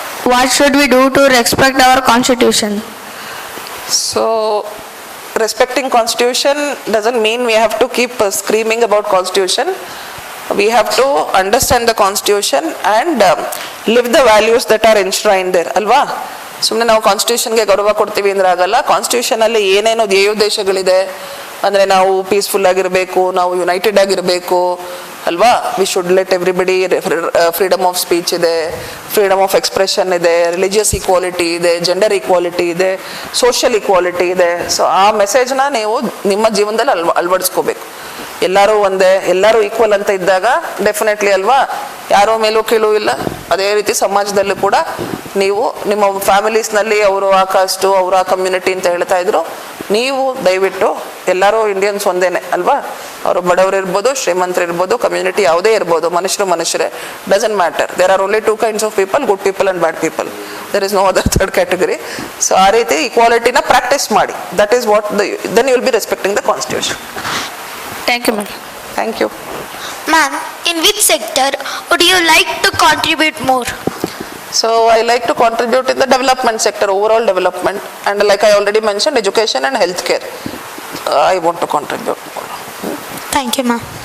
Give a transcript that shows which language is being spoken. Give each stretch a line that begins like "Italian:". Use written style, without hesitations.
English: What should we do to respect our constitution? So respecting constitution doesn't mean we have to keep screaming about constitution. We have to understand the constitution and live the values that are enshrined there, ಅಲ್ವಾ?
Kannada: ಸುಮ್ಮನೆ ನಾವು ಕಾನ್ಸ್ಟಿಟ್ಯೂಷನ್ಗೆ ಗೌರವ ಕೊಡ್ತೀವಿ ಅಂದ್ರೆ ಆಗಲ್ಲ. ಕಾನ್ಸ್ಟಿಟ್ಯೂಷನಲ್ಲಿ ಏನೇನೋ ಧ್ಯೇಯೋದ್ದೇಶಗಳಿದೆ ಅಂದರೆ ನಾವು ಪೀಸ್ಫುಲ್ ಆಗಿರಬೇಕು, ನಾವು ಯುನೈಟೆಡ್ ಆಗಿರಬೇಕು, ಅಲ್ವಾ?
English: We should let everybody, freedom of speech ಇದೆ, freedom of expression ಇದೆ, religious equality ಇದೆ, gender equality ಇದೆ, social equality ಇದೆ.
Kannada: ಸೊ ಆ ಮೆಸೇಜ್ನ ನೀವು ನಿಮ್ಮ ಜೀವನದಲ್ಲಿ ಅಳವಡಿಸ್ಕೋಬೇಕು. ಎಲ್ಲರೂ ಒಂದೇ, ಎಲ್ಲರೂ ಈಕ್ವಲ್ ಅಂತ ಇದ್ದಾಗ ಡೆಫಿನೆಟ್ಲಿ ಅಲ್ವಾ, ಯಾರೋ ಮೇಲೂ ಕೀಳು ಇಲ್ಲ. ಅದೇ ರೀತಿ ಸಮಾಜದಲ್ಲೂ ಕೂಡ ನೀವು ನಿಮ್ಮ ಫ್ಯಾಮಿಲೀಸ್ನಲ್ಲಿ ಅವರು ಆ ಕಾಸ್ಟು, ಅವರು ಆ ಕಮ್ಯುನಿಟಿ ಅಂತ ಹೇಳ್ತಾ ಇದ್ರು, ನೀವು ದಯವಿಟ್ಟು ಎಲ್ಲರೂ ಇಂಡಿಯನ್ಸ್ ಒಂದೇನೆ ಅಲ್ವಾ? ಅವರು ಬಡವರು ಇರ್ಬೋದು, ಶ್ರೀಮಂತರು ಇರ್ಬೋದು, ಕಮ್ಯುನಿಟಿ ಯಾವುದೇ ಇರ್ಬೋದು, ಮನುಷ್ಯರೇ,
English: Doesn't matter. There are only two kinds of people, good people and bad people. There is no other third category.
Kannada: So ಆ ರೀತಿ ಈಕ್ವಾಲಿಟಿನ ಪ್ರಾಕ್ಟೀಸ್ ಮಾಡಿ.
English: That is what then you will be respecting the constitution. Thank you, ma'am. Thank you. Ma'am, in which sector would you like to contribute more? So I like to contribute in the development sector, overall development, and like I already mentioned, education and healthcare. I want to contribute more. Thank you, ma'am.